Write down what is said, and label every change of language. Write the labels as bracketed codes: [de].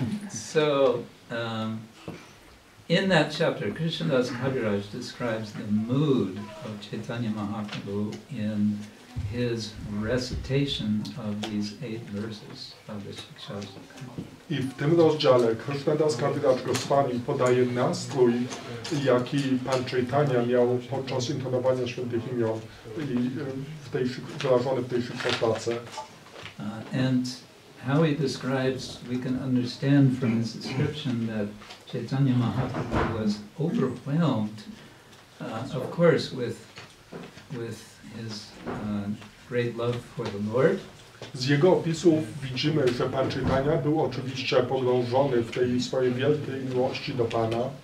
[en] So, in that chapter, Krsna Ksetra describes the mood of Chaitanya Mahaprabhu in his recitation of these 8 verses of the Shikshastra. [pl] I w tym rozdziale Krsna Ksetra Swami podaje nastrój, jaki Pan Chaitanya miał podczas intonowania świętych imion i wyrażony w tej Shikshastra. [en] And how he describes, we can understand from his description that Chaitanya Mahaprabhu was overwhelmed, of course, with his great love for the Lord. [pl] Z jego opisów widzimy, że Pan Chaitanya był oczywiście pogrążony w tej swojej wielkiej miłości do Pana.